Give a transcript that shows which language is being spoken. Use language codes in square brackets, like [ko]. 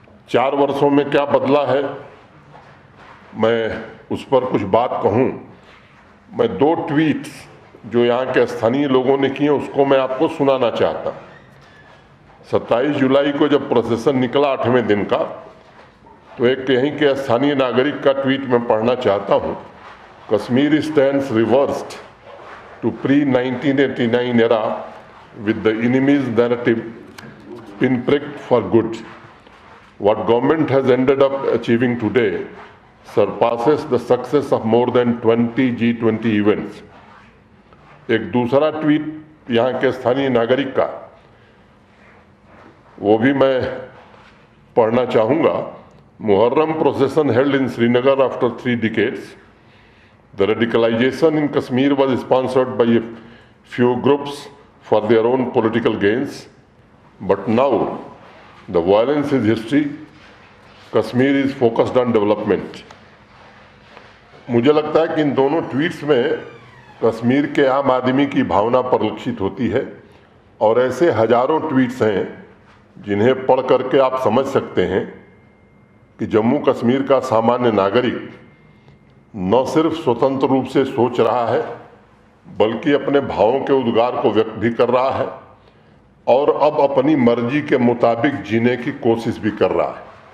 [hi] 4 वर्षों में क्या बदला है, मैं उस पर कुछ बात कहूँ। मैं 2 ट्वीट्स जो यहाँ के स्थानीय लोगों ने किए उसको मैं आपको सुनाना चाहता। 27 जुलाई को जब प्रोसेसन निकला 8वें दिन का, तो एक यहीं के स्थानीय नागरिक का ट्वीट मैं पढ़ना चाहता हूँ। [en] Kashmir stands reversed to pre-1989 era with the enemy's narrative pinpricked for good. What government has ended up achieving today surpasses the success of more than 20 G20 events. एक दूसरा tweet यहाँ के स्थानीय नागरिक का, वो भी मैं पढ़ना चाहूँगा। Muharram procession held in Srinagar after 3 decades. The radicalization in Kashmir was sponsored by a few groups for their own political gains, but now the violence is history. Kashmir is focused on development. [hi] मुझे लगता है कि इन दोनों tweets में कश्मीर के आम आदमी की भावना परिलक्षित होती है, और ऐसे हजारों ट्वीट्स हैं जिन्हें पढ़ करके आप समझ सकते हैं कि जम्मू कश्मीर का सामान्य नागरिक न सिर्फ स्वतंत्र रूप से सोच रहा है, बल्कि अपने भावों के उद्गार को व्यक्त भी कर रहा है और अब अपनी मर्जी के मुताबिक जीने की कोशिश भी कर रहा है।